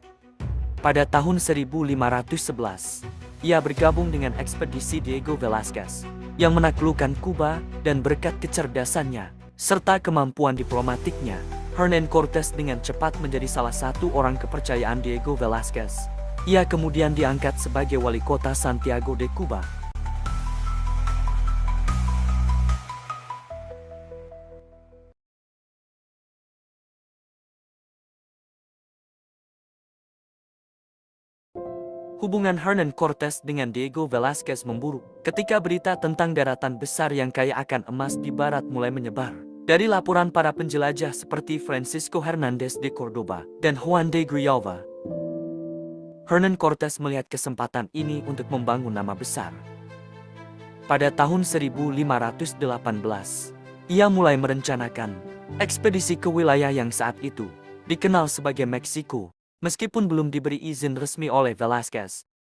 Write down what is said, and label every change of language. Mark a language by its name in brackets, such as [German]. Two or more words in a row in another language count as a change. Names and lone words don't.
[Indonesian] Pada tahun 1511, ia bergabung dengan ekspedisi Diego Velázquez yang menaklukkan Kuba, dan berkat kecerdasannya serta kemampuan diplomatiknya, Hernán Cortés dengan cepat menjadi salah satu orang kepercayaan Diego Velázquez. Ia kemudian diangkat sebagai wali kota Santiago de Cuba. Hubungan Hernán Cortés dengan Diego Velázquez memburuk ketika berita tentang daratan besar yang kaya akan emas di barat mulai menyebar. Dari laporan para penjelajah seperti Francisco Hernández de Córdoba dan Juan de Grijalva, Hernán Cortés melihat kesempatan ini untuk membangun nama besar. Pada tahun 1518, ia mulai merencanakan ekspedisi ke wilayah yang saat itu dikenal sebagai Meksiko, meskipun belum diberi izin resmi oleh Velázquez.